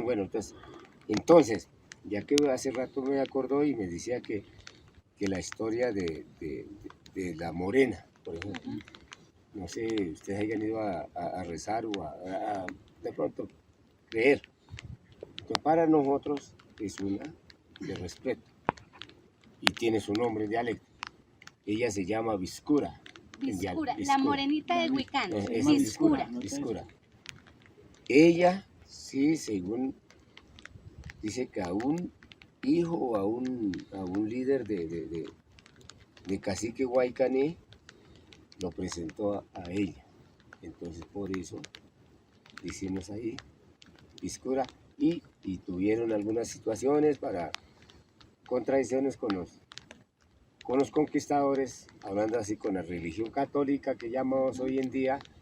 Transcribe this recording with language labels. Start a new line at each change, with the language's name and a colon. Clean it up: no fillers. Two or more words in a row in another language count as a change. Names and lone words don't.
Spanish: Bueno, entonces, ya que hace rato me acordó y me decía que la historia de la Morena, por ejemplo, no sé, ustedes hayan ido a rezar o a de pronto creer. Entonces, para nosotros es una de respeto y tiene su nombre en dialecto. Ella se llama Viscura. Viscura, la morenita del Huicán. Es Viscura. Viscura. Ella, sí, según dice que a un hijo o a un líder de cacique Huaycané lo presentó a ella. Entonces, por eso decimos ahí Viscura y tuvieron algunas situaciones contradicciones con los conquistadores, hablando así con la religión católica que llamamos hoy en día.